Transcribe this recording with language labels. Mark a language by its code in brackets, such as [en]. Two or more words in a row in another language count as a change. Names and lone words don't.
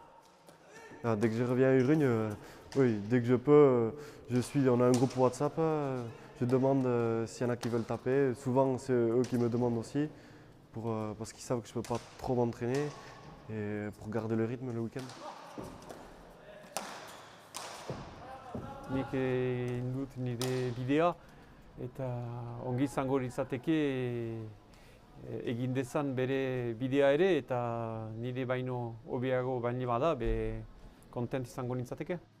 [fr] Dès que je reviens à Urugne, oui, dès que je peux, on a un groupe WhatsApp, je demande s'il y en a qui veulent taper. Souvent, c'est eux qui me demandent aussi, parce qu'ils savent que je ne peux pas trop m'entraîner et pour garder le rythme le week-end. [eu] Nik egin dut nire bidea eta ongi izango litzateke egin dezan bere bidea ere eta nire baino hobeago baino bada kontent izango nintzateke.